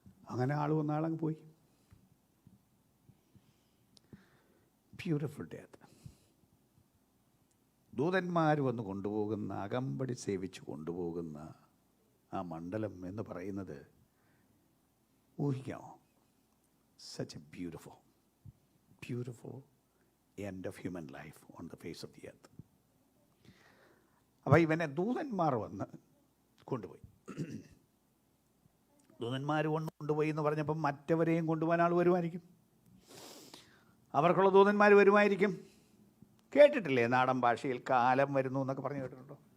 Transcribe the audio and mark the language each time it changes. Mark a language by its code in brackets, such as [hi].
[ml] അങ്ങനെ ആൾ വന്ന ആളങ്ങ് പോയി. [en] Beautiful death. [ml] ദൂതന്മാർ വന്ന് കൊണ്ടുപോകുന്ന, അകമ്പടി സേവിച്ച് കൊണ്ടുപോകുന്ന ആ മണ്ഡലം എന്ന് പറയുന്നത് ഊഹിക്കാമോ? [en] Such a beautiful end of human life on the face of the earth. [ml] അപ്പോൾ ഇവനെ ദൂതന്മാർ വന്ന് കൊണ്ടുപോയി. ദൂതന്മാർ കൊണ്ടുപോയി എന്ന് പറഞ്ഞപ്പം മറ്റവരെയും കൊണ്ടുപോകാൻ ആൾ വരുമായിരിക്കും, അവർക്കുള്ള ദൂതന്മാർ വരുമായിരിക്കും. കേട്ടിട്ടില്ലേ നാടൻ ഭാഷയിൽ കാലം വരുന്നു എന്നൊക്കെ പറഞ്ഞു കേട്ടിട്ടുണ്ടോ?